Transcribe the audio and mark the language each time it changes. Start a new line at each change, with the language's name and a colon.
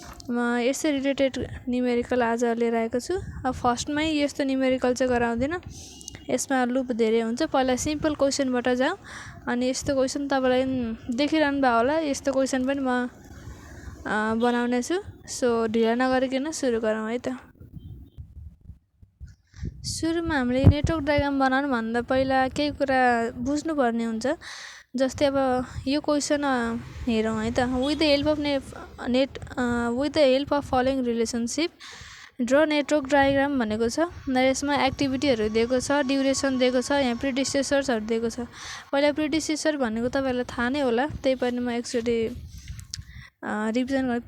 Nepali: म यसै related numerical आज लिएर आएको छु। अब फर्स्टमै यस्तो न्युमेरिकल चाहिँ गराउँदिनँ, यसमा लुप धेरै हुन्छ। पहिला सिम्पल क्वेसनबाट जाउँ, अनि यस्तो क्वेसन तपाईँलाई देखिरहनु भएको होला, यस्तो क्वेसन पनि म बनाउने छु। सो ढिला नगरिकन सुरु गरौँ है त। सुरुमा हामीले नेटवर्क डायग्राम बनाउनुभन्दा पहिला केही कुरा बुझ्नुपर्ने हुन्छ। जस्तै अब यो क्वेसन हेरौँ है त।
English: with the help of following relationship draw network diagram
Nepali: भनेको छ। यसमा एक्टिभिटीहरू दिएको छ, ड्युरेसन दिएको छ, यहाँ प्रिडिसेसर्सहरू दिएको छ। पहिला प्रिडिसेसर भनेको तपाईँहरूलाई थाहा नै होला, त्यही पनि म एकचोटि रिभिजन गरेँ।